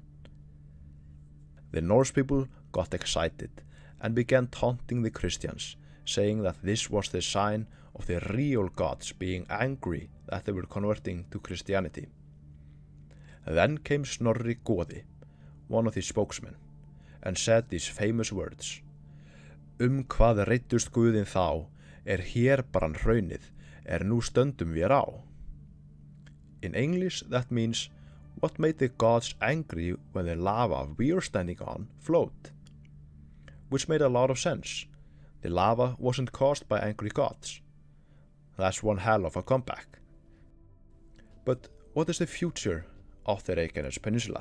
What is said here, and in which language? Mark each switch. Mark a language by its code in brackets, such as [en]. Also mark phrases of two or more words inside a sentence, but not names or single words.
[en] The Norse people got excited and began taunting the Christians, saying that this was the sign of the real gods being angry that they were converting to Christianity. Then came Snorri Goði, one of the spokesmen, and said these famous words: [is] Hvað reiddust Guðin þá, hér brann hraunið, nú stöndum vér á. [en] In English that means, what made the gods angry when the lava we're standing on flowed? Which made a lot of sense. The lava wasn't caused by angry gods. That's one hell of a comeback. But what is the future of the Reykjanes Peninsula?